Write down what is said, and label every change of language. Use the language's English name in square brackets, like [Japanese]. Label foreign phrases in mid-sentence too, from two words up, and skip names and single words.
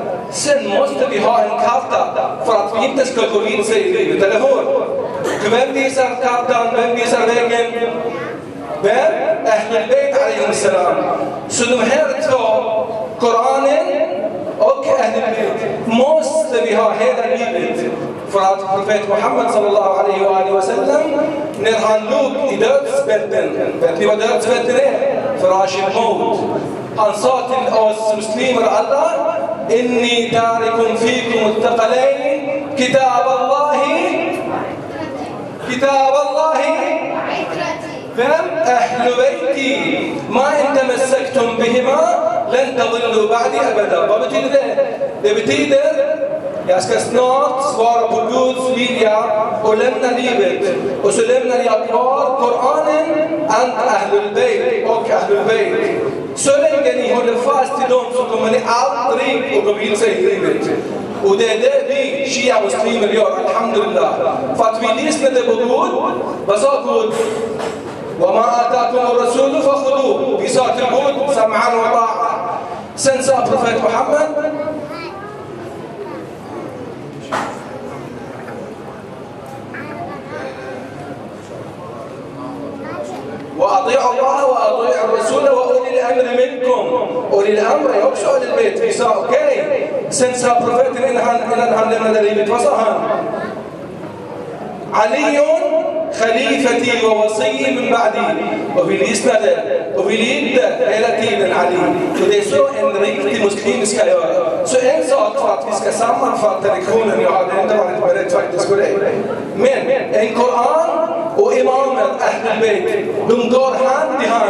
[Swedish] Sen måste vi ha en karta för att vi inte ska gå vilse i livet, eller hur? Vem visar kartan? Vem visar vägen? Vem? [Arabic] أهل البيت عليهم السلام. [Swedish] Så de här två, Koranen och Ahlul-Bayt, måste vi ha hela livet. För att profet Muhammad [Arabic] صلى الله عليه وسلم, [Swedish] när han låg i dödsbädden, vet ni vad dödsbädden är? För Ashir-Maut. Han sa till oss muslimer alla, [Arabic] إني تارك فيكم الثقلين، كتاب الله, فهم أهل بيتي ما إن تمسكتم بهما لن تضلوا بعدي أبدا. [Swedish] Vad betyder det? Det betyder jag ska snart svara på Guds vilja och lämna livet. Och så lämnar jag kvar Koranen, Ahlul Bayt och Ahlul Bayt. Så länge ni håller fast till dem så kommer ni aldrig att gå vilse i livet. Och det är det vi shia-muslimer gör, alhamdulillah. För att vi lyssnade på Gud, vad sa Gud? [Arabic] وما آتاكم الرسول فخذوه. [Swedish] Vi sa till Gud, [Arabic] سمعا وطاعة. [Swedish] Sen sa profet Muhammad, [Arabic] وأطيعوا الله وأطيعوا الرسول وأولي الأمر منكم. أولي الأمر [Swedish] är också Ahlul-Bayt. Vi sa okej. Sen sa profeten innan han lämnade livet, vad sa han? [Arabic] علي خليفتي ووصي من بعدي. [Swedish] Och vi lyssnade och vi lydde hela tiden Ali. Och det är så en riktig muslim ska göra. Så en sak för att vi ska sammanfatta lektionen, jag hade inte varit beredd faktiskt på det. Men en Koran och imamen Ahlul-Bayt, de går hand i hand.